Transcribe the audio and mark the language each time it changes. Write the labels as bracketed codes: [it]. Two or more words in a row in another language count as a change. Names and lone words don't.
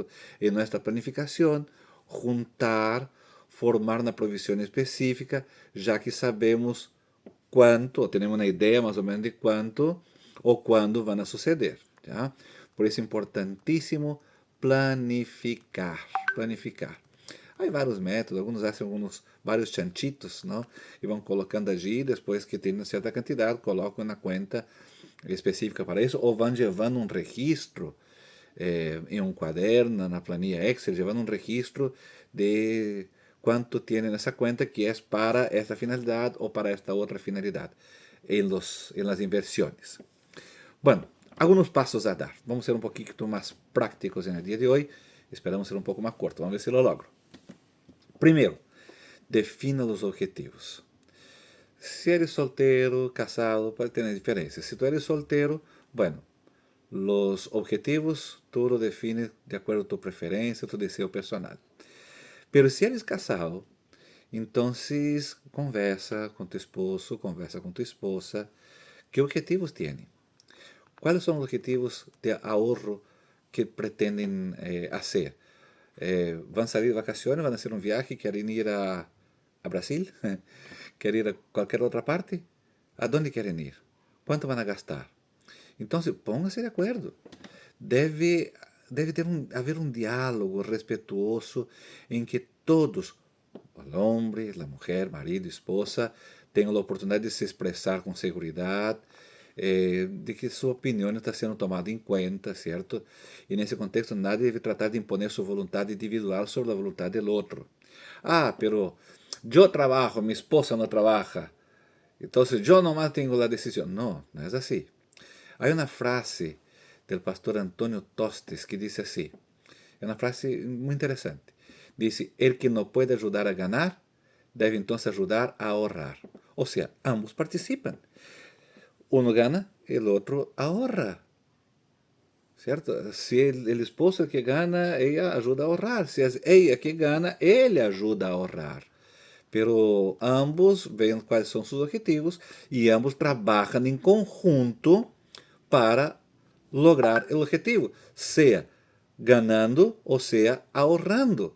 [es] En nuestra planificación, juntar, formar una provisión específica, ya que sabemos cuánto, o tenemos una idea más o menos de cuánto o cuándo van a suceder. ¿Ya? Por eso es importantísimo planificar, planificar. [pt] Há vários métodos, alguns fazem vários chanchitos, não? E vão colocando allí, depois que tem uma certa quantidade, colocam na conta específica para isso, ou vão levando um registro em um quaderno, na planilha Excel, levando um registro de quanto tem nessa conta que é para esta finalidade ou para esta outra finalidade, em las inversões. Bueno, alguns passos a dar. Vamos ser um pouquinho mais práticos no dia de hoje. Esperamos ser um pouco mais corto. Vamos ver se [es] lo logro. [pt] Primeiro, defina os objetivos. Se eres solteiro, casado, pode ter diferença. Se tu eres solteiro, bueno, os objetivos [es] tu lo defines [pt] de acordo com tu preferência, tu desejo personal. Pero se eres casado, então conversa com tu esposo, conversa com tu esposa, que objetivos tem? Quais são os objetivos de ahorro que pretendem fazer? [es] Van a salir de vacaciones, van a hacer un viaje, quieren ir a Brasil, quieren ir a cualquier otra parte. ¿A dónde quieren ir? ¿Cuánto van a gastar? Entonces, pónganse de acuerdo. Debe haber un diálogo respetuoso en que todos, el hombre, la mujer, [pt] marido, esposa, tenham a oportunidade de se expressar com segurança, de que sua opinião está sendo tomada em conta, certo? E nesse contexto, nadie deve tratar de imponer sua vontade individual sobre a vontade do outro. Ah, pero eu trabalho, minha esposa não trabalha, então eu nomás tenho a decisão. Não, não é assim. Há uma frase do pastor Antonio Tostes que diz assim, é uma frase muito interessante. Diz: [es] el que [pt] não pode ajudar a ganhar, deve então ajudar a ahorrar. Ou seja, ambos participam. [es] Uno gana, el otro ahorra. ¿Cierto? Si el esposo es el que gana, ella ayuda a ahorrar. Si es ella que gana, él ayuda a ahorrar. Pero ambos ven cuáles son sus objetivos y ambos trabajan en conjunto para lograr el objetivo, sea ganando o sea ahorrando.